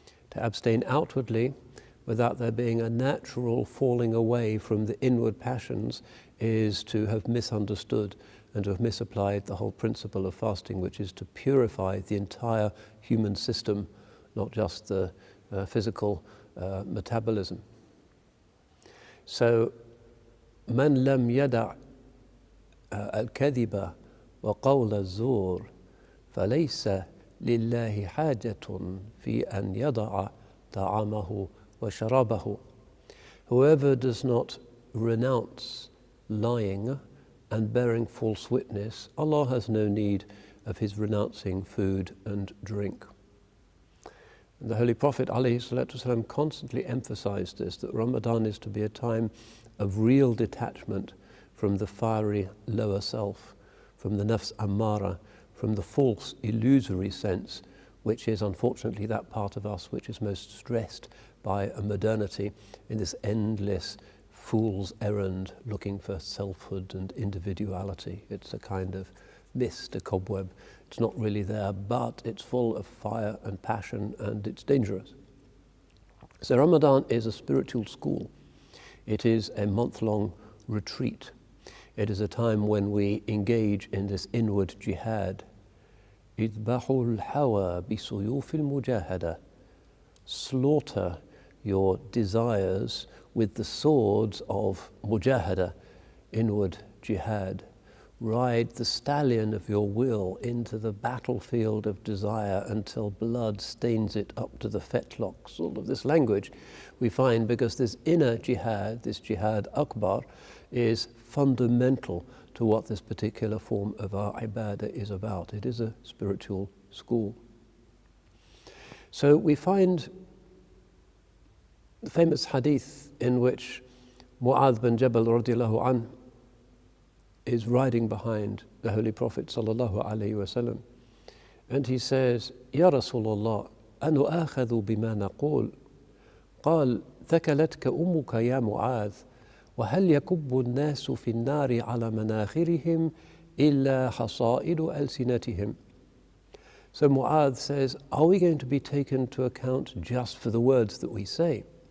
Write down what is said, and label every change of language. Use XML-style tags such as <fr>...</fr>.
<en>To abstain outwardly without there being a natural falling away from the inward passions is to have misunderstood and to have misapplied the whole principle of fasting, which is to purify the entire human system, not just the physical metabolism.</en> <ar>So, من لم يدع الكذب وقول الزور فليس لله حاجة في أن يضع طعامه وشرابه.</ar> <en>Whoever does not renounce lying and bearing false witness, Allah has no need of his renouncing food and drink. The Holy Prophet ﷺ constantly emphasized this, that Ramadan is to be a time of real detachment from the fiery lower self, from the nafs ammara, from the false illusory sense, which is unfortunately that part of us which is most stressed by a modernity in this endless fool's errand looking for selfhood and individuality. It's a kind of mist, a cobweb. It's not really there, but it's full of fire and passion, and it's dangerous. So Ramadan is a spiritual school. It is a month-long retreat. It is a time when we engage in this inward jihad.</en> <ar>اذبحوا الهوى بسيوف المجاهدة.</ar> <en>Slaughter your desires with the swords of mujahada, inward jihad. Ride the stallion of your will into the battlefield of desire until blood stains it up to the fetlocks. All of this language we find because this inner jihad, this jihad akbar, is fundamental to what this particular form of our ibadah is about. It is a spiritual school. So we find the famous hadith in which Mu'adh bin Jabal radiallahu anhu is riding behind the Holy Prophet sallallahu alaihi wasallam, and he says, "Ya Rasulullah,</en> <ar>anu'akhadhu bima naqul?" قال ثكلتك أمك يا معاذ وهل يكب الناس في النار على مناخرهم إلا حصائد ألسنتهم.</ar> <en>So Mu'adh says, are we going to be taken to account just for the words that we say?</en>